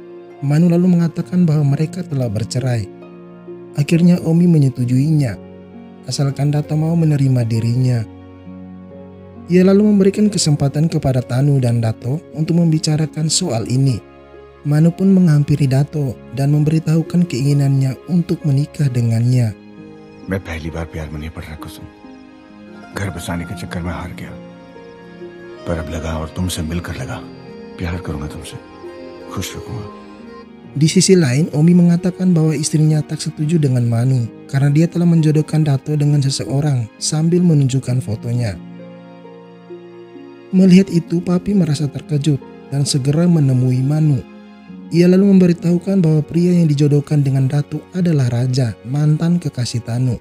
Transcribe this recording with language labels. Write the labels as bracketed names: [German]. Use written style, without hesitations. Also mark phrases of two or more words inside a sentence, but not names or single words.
[Indonesian] Manu lalu mengatakan bahwa mereka telah bercerai. Akhirnya Omi menyetujuinya, asalkan Dato mau menerima dirinya. Ia lalu memberikan kesempatan kepada Tanu dan Dato untuk membicarakan soal ini. Manu pun menghampiri Dato dan memberitahukan keinginannya untuk menikah dengannya. [Hindi] मैं पहली बार प्यार में नहीं पड़ रहा कुसुम। घर बसाने के चक्कर में हार गया, पर अब लगा और तुमसे मिलकर लगा। प्यार करूंगा तुमसे, खुश रखूंगा। [Indonesian] Di sisi lain, Omi mengatakan bahwa istrinya tak setuju dengan Manu karena dia telah menjodohkan Dato dengan seseorang sambil menunjukkan fotonya. Melihat itu, Papi merasa terkejut dan segera menemui Manu. Ia lalu memberitahukan bahwa pria yang dijodohkan dengan Dato adalah Raja, mantan kekasih Tanu.